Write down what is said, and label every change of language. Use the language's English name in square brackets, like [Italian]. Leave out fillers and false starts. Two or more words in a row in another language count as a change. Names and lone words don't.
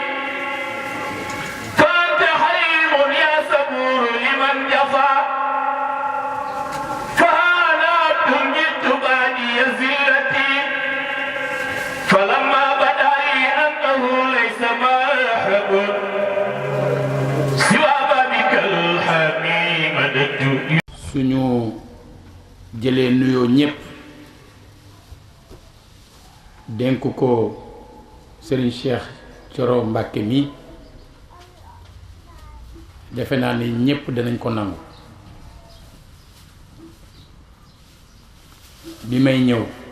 [Arabic] فأنت حليم يا صبور لمن جفا فأنا عبد جئت بادي زلتي فلما بدا لي أنه ليس ما أحب سوى بابك الحميد مددت [Wolof] suñu jëlee nuyoo ñépp dénk ko Serigne Cheikh Thioro Mbacké mi defe naa ni ñépp danañ ko nangu bi may ñëw